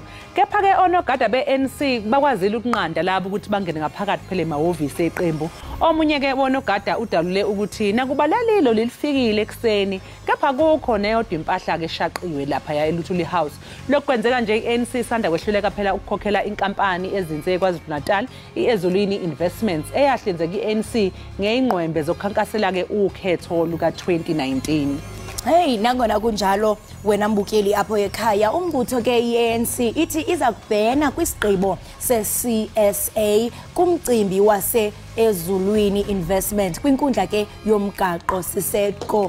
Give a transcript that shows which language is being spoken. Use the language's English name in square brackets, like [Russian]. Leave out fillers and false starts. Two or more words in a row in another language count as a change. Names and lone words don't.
[Zulu] Kepha ke onogada be-ANC bakwazile ukunqanda labo ukuthi bangene ngaphakathi phela emahhovisi eqembu. Omunye ke onogada udalule ukuthi nakuba lalilo lilifikile ekseni kepha kukho neyodwa impahla ke eshaqiwe lapha ya eLutuliHouse. Lokwenzeka nje i-ANC sanda kwehluleka phela ukukhokhela inkampani ezinze KwaZulu-Natal i-Ezulwini Investments eyahlinzeka i-ANC ngeyingqwembe zokukhankasela ke ukhetho luka 2019. [Xhosa] Hey, nangona kunjalo wena mbukeli apho ekhaya umbutho ke i-ANC ithi iza kubhena kwisigqibo se-CSA kumcimbi wase Ezulwini Investment kwinkundla ke yomgaqo siseko.